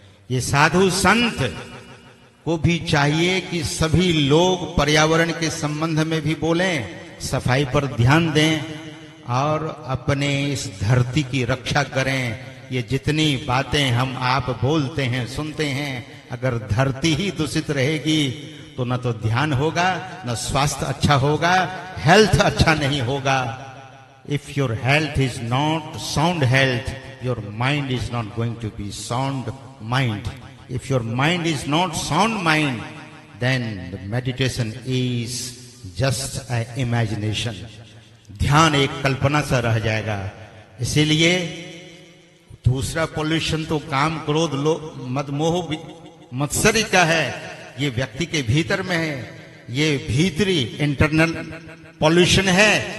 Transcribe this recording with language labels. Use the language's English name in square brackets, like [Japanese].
[Hindi] ये साधु संत को भी चाहिए कि सभी लोग पर्यावरण के संबंध में भी बोलें, सफाई पर ध्यान दें और अपने इस धरती की रक्षा करें। ये जितनी बातें हम आप बोलते हैं, सुनते हैं, अगर धरती ही दूषित रहेगी तो न तो ध्यान होगा, न स्वास्थ्य अच्छा होगा, हेल्थ अच्छा नहीं होगा। [English] If your health is not sound health, your mind is not going to be sound mind. If your mind is not sound mind, then the meditation is just an imagination. [Hindi] ध्यान एक कल्पना सा रह जाएगा। इसीलिए दूसरा पॉल्यूशन तो काम, क्रोध, लोभ, मद, मोह, मत्सरी का है, ये व्यक्ति के भीतर में है, ये भीतरी इंटरनल पॉल्यूशन है।